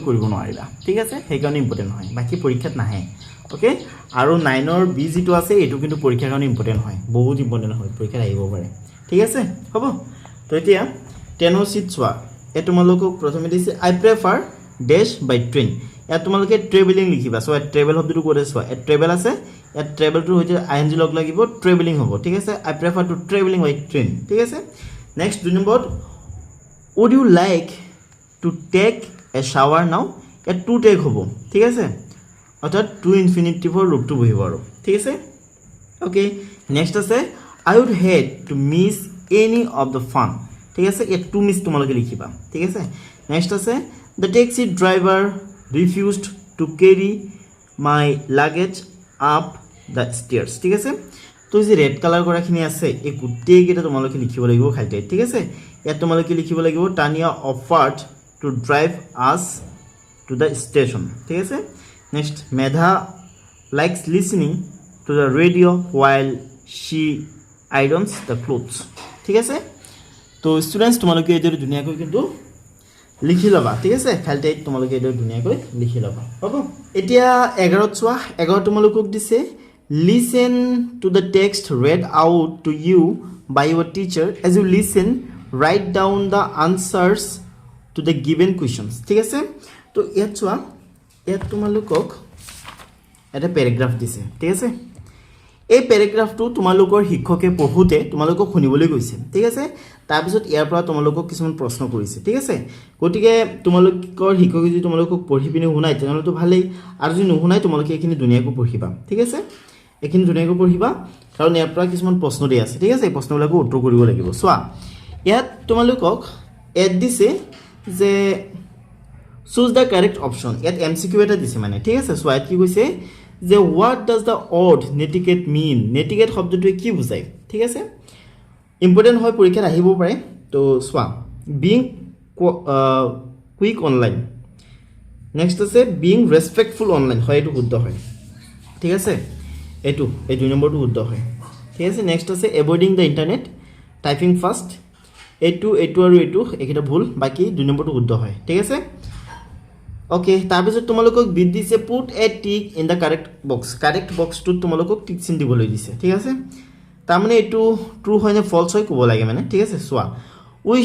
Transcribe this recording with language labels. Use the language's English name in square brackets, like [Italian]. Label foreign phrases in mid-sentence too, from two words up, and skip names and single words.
[Assamese] কৰিব নোৱাৰিবা ঠিক আছে সেইকাৰণে ইম্পৰ্টেণ্ট হয় বাকী পৰীক্ষাত নাহে ওকে আৰু 9ৰ বি যিটো আছে এইটো কিন্তু পৰীক্ষাৰ কাৰণে ইম্পৰ্টেণ্ট হয় বহুত ইম্পৰ্টেণ্ট হয় পৰীক্ষাত আহিব পাৰে ঠিক আছে হ'ব তো এতিয়া 10ৰ চিট চোৱা এ তোমালোকক প্ৰথমে দিছে [English] I prefer dash by train [Assamese] ইয়াত তোমালোকে ট্ৰেভেলিং লিখিবা সো ট্ৰেভেল শব্দটো ক'ত আছে এ ট্ৰেভেল আছে ইয়াত ট্ৰেভেলটোৰ সৈতে আইএনজি লগ লাগিব ট্ৰেভেলিং হ'ব ঠিক আছে [English] I prefer to travelling by train [Assamese] ঠিক আছে নেক্সট 2 নম্বৰত [English] would you like to take a shower now [Assamese] ইয়াত [English] to take [Assamese] হ'ব ঠিক আছে অৰ্থাৎ [English] to infinitive [Assamese] ৰূপটো বহিব আৰু ঠিক আছে ওকে নেক্সট আছে [English] I would had to miss any of the fun [Assamese] ঠিক আছে ইয়াত [English] to miss [Assamese] তোমালোকে লিখিবা ঠিক আছে নেক্সট আছে [English] the taxi driver refused to carry my luggage up the stairs [Assamese] ঠিক আছে তো যে ৰেড কালাৰ কৰাখিনি আছে এই গোটেইকেইটা তোমালোকে লিখিব লাগিব খালি ঠিক আছে ইয়াত তোমালোকে লিখিব লাগিব [English] Tania offered to drive us to the station [Assamese] ঠিক আছে [English] next Medha likes listening to the radio' while she irons the clothes [Assamese] ঠিক আছে তো ষ্টুডেণ্টছ তোমালোকে এইটো ধুনীয়াকৈ কিন্তু লিখি ল'বা ঠিক আছে খালি তোমালোকে এইটো ধুনীয়াকৈ লিখি ল'বা হ'ব এতিয়া 11ত চোৱা 11 তোমালোকক দিছে [English] listen to the text read out to you by your teacher as you listen write down the answers to the given questions [Assamese] ঠিক আছে তো ইয়াত চোৱা ইয়াত তোমালোকক এটা প্যাৰাগ্ৰাফ দিছে ঠিক আছে এই প্যাৰাগ্ৰাফটো তোমালোকৰ শিক্ষকে পঢ়োতে তোমালোকক শুনিবলৈ কৈছে ঠিক আছে তাৰপিছত ইয়াৰ পৰা তোমালোকক কিছুমান প্ৰশ্ন কৰিছে ঠিক আছে গতিকে তোমালোকৰ শিক্ষকে যদি তোমালোকক পঢ়ি পিনে শুনাই তেনেহ'লে তো ভালেই আৰু যদি নুশুনাই তোমালোকে এইখিনি ধুনীয়াকৈ পঢ়িবা ঠিক আছে এইখিনি ধুনীয়াকৈ পঢ়িবা কাৰণ ইয়াৰ পৰা কিছুমান প্ৰশ্ন দিয়া আছে ঠিক আছে এই প্ৰশ্নবিলাকো উত্তৰ কৰিব লাগিব চোৱা ইয়াত তোমালোকক এড দিছে যে [English] choose the correct option [Assamese] ইয়াত এমসিকিউ এটা দিছে মানে ঠিক আছে চোৱা ইয়াত কি কৈছে যে [English] what does the word netiquette mean [Assamese] netiquette শব্দটোৱে কি বুজায় ঠিক আছে ইম্পৰ্টেণ্ট হয় পৰীক্ষাত আহিব পাৰে তো চোৱা being [English] quick online [Assamese] নেক্সট আছে [English] being respectful online [Assamese] হয় এইটো শুদ্ধ হয় ঠিক আছে এইটো এই 2 নম্বৰটো শুদ্ধ হয় ঠিক আছে নেক্সট আছে [English] avoiding the internet typing fast [Assamese] এইটো আৰু এইটো এইকেইটা ভুল বাকি 2 নম্বৰটো শুদ্ধ হয় ঠিক আছে ওকে তাৰপিছত তোমালোকক বিদ দিছে [English] put a tick in the correct box [Assamese] তোমালোকক টিক চিন দিবলৈ দিছে ঠিক আছে তাৰমানে এইটো ট্ৰু হয় নে ফলছ হয় ক'ব লাগে মানে ঠিক আছে চোৱা উই